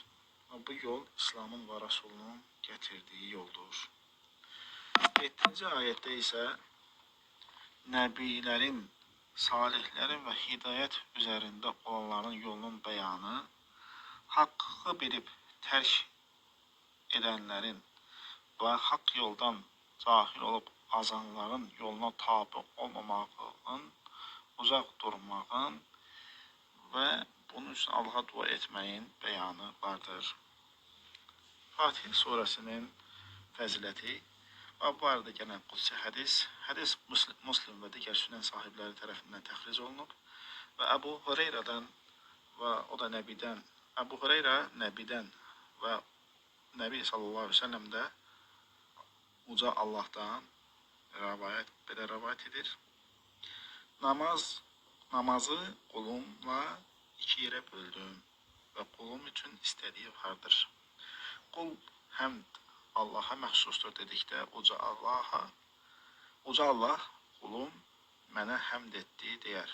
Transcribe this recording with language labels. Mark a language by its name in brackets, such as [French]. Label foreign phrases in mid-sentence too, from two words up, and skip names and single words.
[Turkish] Ve bu yol İslam'ın ve Resulünün getirdiği yoldur. 7. ayette ise [Azerbaijani] Nəbilərin, salihlərin və hidayət üzərində olanların yolunun beyanı, haqqı bilib tərk edənlərin və haqq yoldan cahil olub azanların yoluna tabi olmamağın, uzaq durmağın və bunun üçün Allah'a dua etməyin beyanı vardır. [Turkish] Fatih suresinin fəziləti, Bablarda gelen kutsi hadis Müslim ve diğer sünnen sahipleri tarafından tehriz olunub ve Ebu Hureyre'den ve o da Nebi'den, Ebu Hureyre Nebi'den ve Nebi sallallahu aleyhi ve sellem de Uca Allah'tan rivayet ibarət edir. [Azerbaijani] Namazı qulumla iki yerə böldüm və qulum üçün istədiyi vardır. Qul həmd Allaha məxsusdur dedikdə uca Allah qulum mənə həmd etdi deyər.